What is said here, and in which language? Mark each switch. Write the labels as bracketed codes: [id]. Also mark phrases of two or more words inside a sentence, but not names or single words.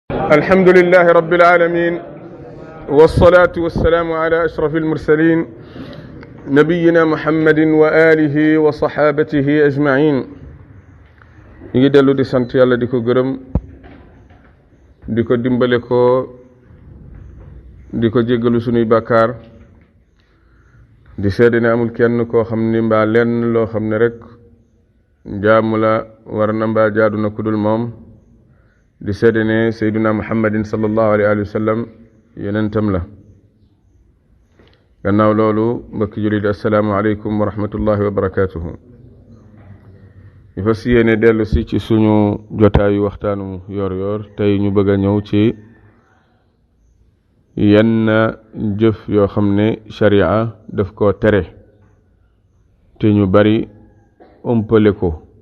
[ar] الحمد لله رب العالمين والصلاة والسلام على أشرف المرسلين نبينا محمد وآله وصحابته أجمعين [wo] يدلو دي سنت يالا ديكو گرم ديكو ديمباليكو ديكو جيغلو سوني بكار di seede ne amul kenn koo xam ni mbaa lenn loo xam ne rek jaamu la war na mbaa jaadu na ku dul moom di seede ne [ar] سيدنا محمد صلى الله عليه وسلم [wo] yonentam la gannaaw loolu mbokki jullit [ar] السلام عليكم ورحمة الله وبركاته [wo] ñu fas yéene dellu si ci suñu jotaayu waxtaanu yor yor tey ñu bëgg a ñëw ci yenn jëf yoo xam ne sharia daf koo tere te ñu bari umpale ko